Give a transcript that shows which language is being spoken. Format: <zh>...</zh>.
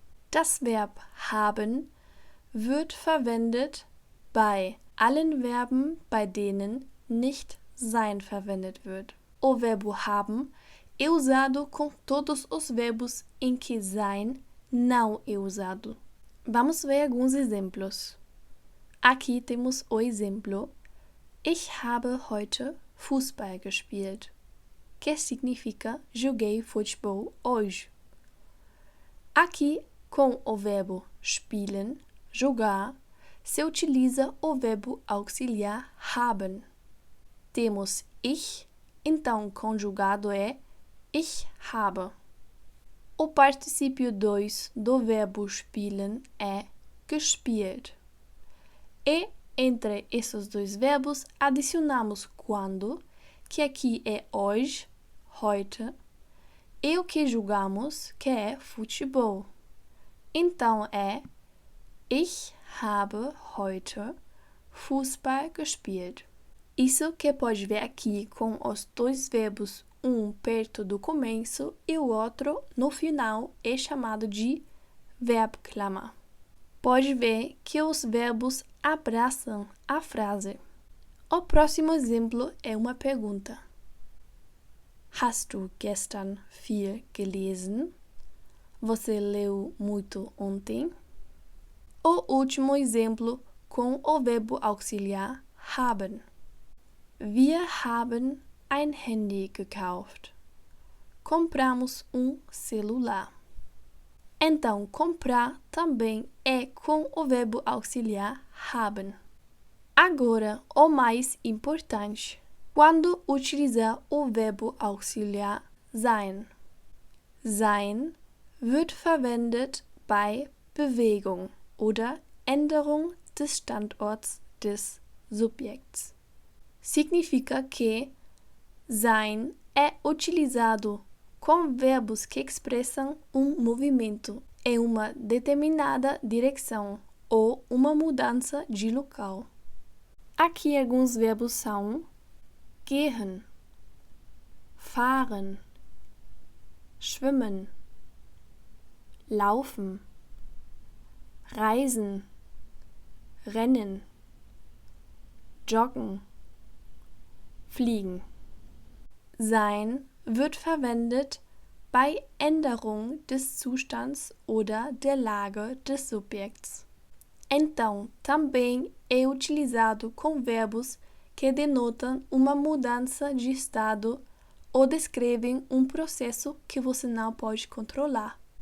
<de>Das Verb haben wird verwendet bei allen Verben, bei denen nicht sein verwendet wird.</de> <pt>O verbo haben é usado com todos os verbos em que sein não é usado. Vamos ver alguns exemplos. Aqui temos o exemplo</pt> <de>Ich habe heute Fußball gespielt,</de> <pt>que significa joguei futebol hoje. Aqui, com o verbo spielen, jogar, se utiliza o verbo auxiliar haben. Temos ich, então conjugado é ich habe. O particípio 2 do verbo spielen é gespielt. E entre esses 2 verbos adicionamos quando, que aqui é hoje, heute, e o que jogamos, que é futebol. Então é</pt> <de>Ich habe heute Fußball gespielt.</de> <pt>Isso que pode ver aqui com os 2 verbos, um perto do começo e o outro no final, é chamado de Verbklammer. Pode ver que os verbos abraçam a frase. O próximo exemplo é uma pergunta.</pt> <de>Hast du gestern viel gelesen?</de> <pt>Você leu muito ontem? O último exemplo com o verbo auxiliar haben.</pt> <de>Wir haben ein Handy gekauft.</de> <pt>Compramos celular. Então, comprar também é com o verbo auxiliar haben. Agora, o mais importante. Quando utilizar o verbo auxiliar sein.</pt> <de>Sein wird verwendet bei Bewegung oder Änderung des Standorts des Subjekts.</de> <pt>Significa que sein é utilizado com verbos que expressam movimento em uma determinada direção ou uma mudança de local. Aqui alguns verbos são gehen, fahren, schwimmen, laufen, reisen, rennen, joggen, fliegen.</pt> <de>Sein wird verwendet bei Änderung des Zustands oder der Lage des Subjekts.</de> <pt>Então, também é utilizado com verbos que denotam uma mudança de estado ou descrevem processo que você não pode controlar.</pt>